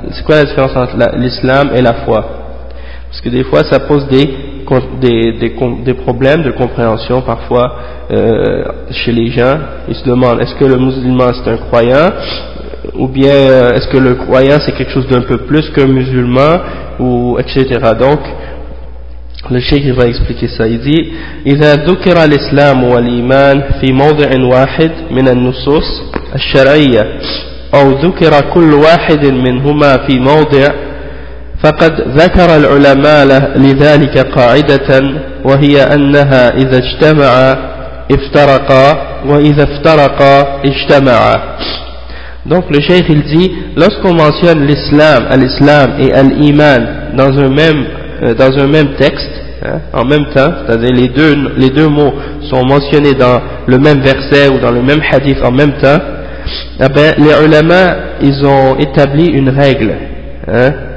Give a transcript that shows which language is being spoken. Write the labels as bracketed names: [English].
[French] C'est quoi la différence entre l'islam et la foi? Parce que des fois ça pose des problèmes de compréhension parfois chez les gens. Ils se demandent, est-ce que le musulman c'est un croyant, ou bien est-ce que le croyant c'est quelque chose d'un peu plus qu'un musulman, ou etc. Donc le cheikh va expliquer ça. Il dit [Arabic] إِذَا ذُكِرَ الْإِسْلَامُ وَالْإِيمَانُ فِي مَوْضِعٍ وَاحِدٍ مِنَ النُّصُوصِ الشَّرْعِيَّةِ أَوْ ذُكِرَ كُلُّ وَاحِدٍ مِنْهُمَا فِي مَوْضِعٍ فقد ذكر العلماء لذلك قاعدة وهي أنها إذا اجتمع افترقا وإذا افترقا اجتمع. [French] Donc le cheikh il dit, lorsqu'on mentionne l'islam, al-islam et al-iman dans un même texte, hein, en même temps, c'est-à-dire les deux mots sont mentionnés dans le même verset ou dans le même hadith en même temps, eh ben les ulama ils ont établi une règle, hein.